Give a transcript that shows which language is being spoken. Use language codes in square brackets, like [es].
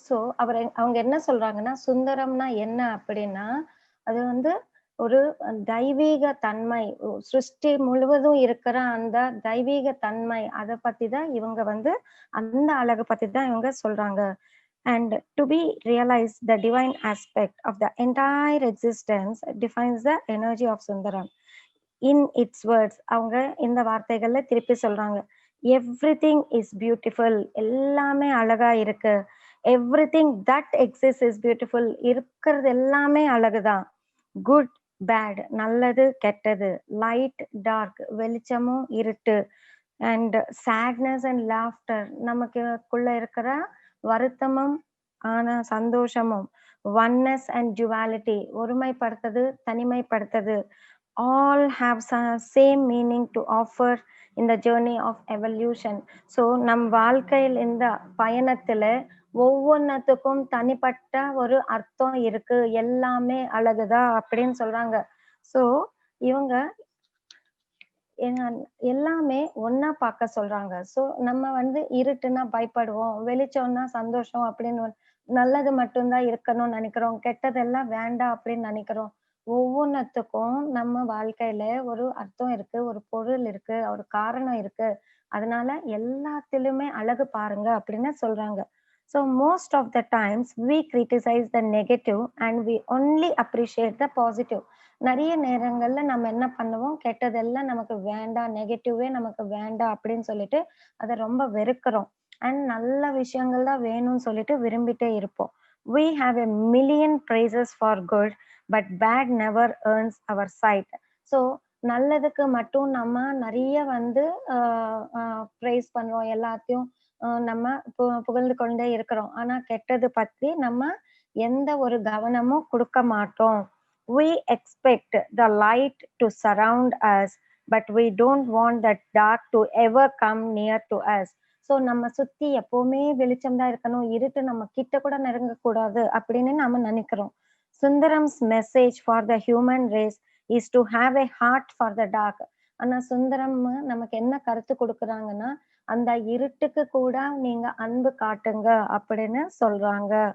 [ta] So அவங்க என்ன சொல்றாங்கன்னா, சுந்தரம்னா என்ன அப்படின்னா, அது வந்து ஒரு தெய்வீக தன்மை, சிருஷ்டி முழுவதும் இருக்கிற அந்த தெய்வீக தன்மை, அதை பத்தி தான் இவங்க வந்து அந்த அழகை பத்தி தான் இவங்க சொல்றாங்க. [en] And to be realized, the divine aspect of the entire existence defines the energy of Sundaram. In its words, [ta] அவங்க இந்த வார்த்தைகள்ல திருப்பி சொல்றாங்க. [en] Everything is beautiful. [ta] எல்லாமே அழகா இருக்கு. [en] Everything that exists is beautiful. [ta] இருக்கிறது எல்லாமே அழகுதான். [en] Good, bad, [ta] நல்லது, கெட்டது. [en] Light, dark, [ta] வெளிச்சமும் இருட்டு. [en] And sadness and laughter, [ta] நமக்குள்ள இருக்கிற வருத்தமும் சந்தோஷமும். [en] Oneness and duality, [ta] ஒருமைப்படுத்தது, தனிமைப்படுத்தது. [en] All have same meaning to offer in the journey of evolution. [ta] So நம் வாழ்க்கையில் இந்த பயணத்துல ஒவ்வொன்னத்துக்கும் தனிப்பட்ட ஒரு அர்த்தம் இருக்கு, எல்லாமே அழகுதா அப்படின்னு சொல்றாங்க. ஸோ இவங்க எல்லாமே ஒன்னா பார்க்க சொல்றாங்க. ஸோ நம்ம வந்து இருட்டுன்னா பயப்படுவோம், வெளிச்சம்னா சந்தோஷம் அப்படின்னு, நல்லது மட்டும்தான் இருக்கணும்னு நினைக்கிறோம், கெட்டதெல்லாம் வேண்டாம் அப்படின்னு நினைக்கிறோம். ஒவ்வொன்னத்துக்கும் நம்ம வாழ்க்கையில ஒரு அர்த்தம் இருக்கு, ஒரு பொருள் இருக்கு, ஒரு காரணம் இருக்கு. அதனால எல்லாத்திலுமே அழகு பாருங்க அப்படின்னு சொல்றாங்க. [en] So most of the times we criticize the negative and we only appreciate the positive. [ta] நிறைய நேரங்கள்ல நம்ம என்ன பண்ணுவோம், கெட்டதெல்லாம் நமக்கு வேண்டாம், நெகட்டிவே நமக்கு வேண்டாம் அப்படின்னு சொல்லிட்டு அதை ரொம்ப வெறுக்கிறோம். அண்ட் நல்ல விஷயங்கள் தான் வேணும்னு சொல்லிட்டு விரும்பிட்டே இருப்போம். [en] We have a million praises for good, but bad never earns our sight. [ta] So நல்லதுக்கு மட்டும் நம்ம நிறைய வந்து ப்ரைஸ் பண்றோம், எல்லாத்தையும் நம்ம புகழ்ந்து கொண்டே இருக்கிறோம். ஆனா கெட்டது பத்தி நம்ம எந்த ஒரு கவனமும் கொடுக்க மாட்டோம். [en] We expect the light to surround us, but we don't want the dark to ever come near to us. [ta] So நம்ம சுத்தி எப்பவுமே வெளிச்சம் தான் இருக்கணும். இருட்டு நம்ம கிட்ட கூட நெருங்கக்கூடாது அப்படின்னு நாம நெனைக்கிறோம். [en] Sundaram's message for the human race is to have a heart for the dark. [ta] ஆனா சுந்தரம் நமக்கு என்ன கருத்து குடுக்குறாங்கன்னா, அந்த இருட்டுக்கு கூட நீங்க அன்பு காட்டுங்க அப்படின்னு சொல்றாங்க.